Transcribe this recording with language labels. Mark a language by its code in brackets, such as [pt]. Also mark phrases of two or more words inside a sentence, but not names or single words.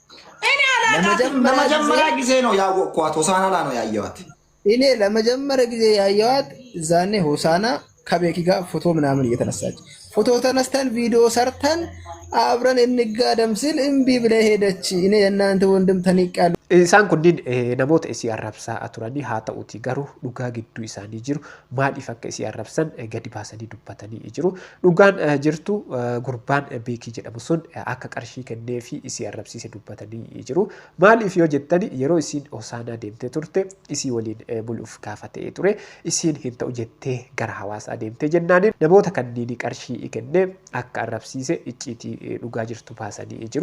[am] ለመጀመሪያ ጊዜ ነው ያወቅኳት። ሆሳና ላይ ነው ያየዋት። እኔ ለመጀመሪያ ጊዜ ያየዋት ዛኔ ሆሳና ከቤኪ ጋር ፎቶ ምናምን እየተነሳች ፎቶ ተነስተን ቪዲዮ ሰርተን አብረን እንጋደም ሲል እምቢ ብለ ሄደች። እኔ የናንተ ወንድም ተንቄያለሁ። [om] Isaan kunniin namoota isii arrabsaa turanii haa ta'uuti garuu dhugaa gidduu isaanii jiru maaliif akka isii arrabsan gadi baasanii dubbatanii jiru. Dhugaan jirtu gurbaan beekii jedhamu sun akka qarshii kennee fi isii arrabsiise dubbatanii jiru. Maaliif yoo jettani yeroo isiin Hosaanaa deemtee turte isii waliin buluuf gaafatee ture isiin hin ta'u jettee gara hawaasaa deemtee jennaaniin namoota kanneen qarshii kennee akka arrabsiise icciitii dhugaa jirtu baasanii jiru.